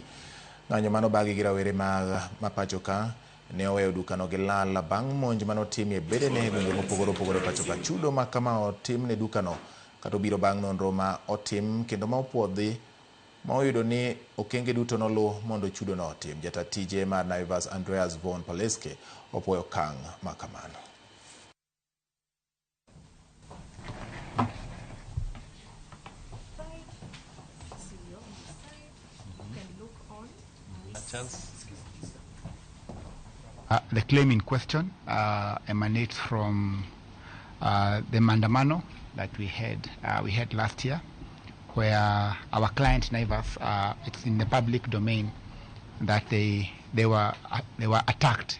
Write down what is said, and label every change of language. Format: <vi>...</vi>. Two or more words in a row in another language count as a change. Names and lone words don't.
<luo>Ng'anyo mano bagi gi rawere mapacho ka ne oweyo dukano gi lal bang' monj manotim e bedene e gwenge mopogore opogore pacho ka. Chudo ma kama otim ne dukano kata obiro bang' nonro ma otim kendo ma opuodhi ma oyudo ni okenge duto noluw mondo chudo no otim. Jata tije mar Naivas Andreas von Paleske opuoyo okang' ma kamano.</luo> <en>The claim in question emanates from the mandamano that we had last year, where our client Naivas, it's in the public domain that they were attacked.</en>